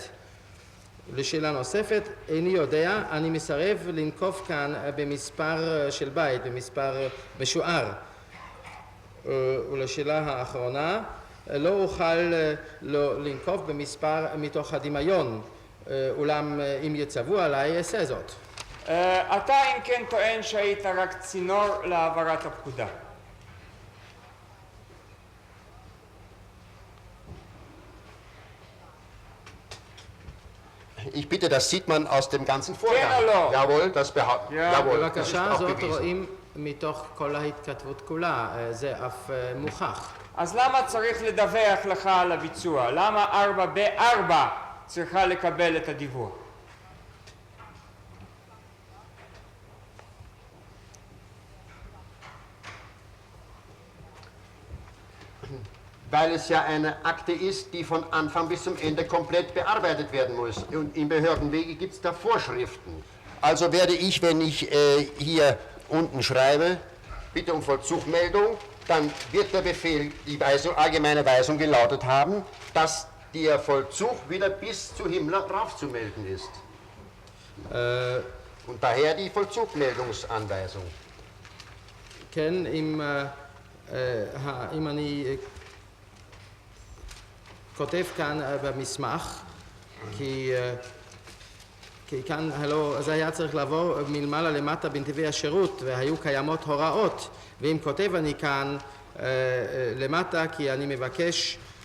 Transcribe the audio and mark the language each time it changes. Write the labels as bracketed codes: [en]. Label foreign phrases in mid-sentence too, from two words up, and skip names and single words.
[he] לשאלה נוספת, איני יודע, אני מסרב לנקוב כאן במספר של בית, במספר משוער. ולשאלה האחרונה, לא אוכל לנקוב במספר מתוך הדמיון, אולם אם יצוו עליי אעשה זאת. אתה אם כן טוען שהיית רק צינור להעברת הפקודה. [de] Ich bitte, das sieht man aus dem ganzen Vorgang. [he] כן או לא? [de] Jawohl, das behauptet. Jawohl, das ist [he] בבקשה, [de] auch [he] זאת [de] bewiesen. [he] רואים מתוך כל ההתכתבות כולה, זה אף מוכח. אז למה צריך לדווח לך על הביצוע? למה 4ב4 צריכה לקבל את הדיווח? [de] Weil es ja eine Akte ist, die von Anfang bis zum Ende komplett bearbeitet werden muss. Und im Behördenwege gibt es da Vorschriften. Also werde ich, wenn ich hier unten schreibe, bitte um Vollzugmeldung, dann wird der Befehl, die allgemeine Weisung gelautet haben, dass der Vollzug wieder bis zu Himmler draufzumelden ist. Und daher die Vollzugmeldungsanweisung. [he] כן, אם אני כותב כאן במסמך, כי כי כאן הלא זה היה צריך לבוא מלמעלה למטה בנתיבי השירות והיו קיימות הוראות, ואם כותב אני כאן למטה כי אני מבקש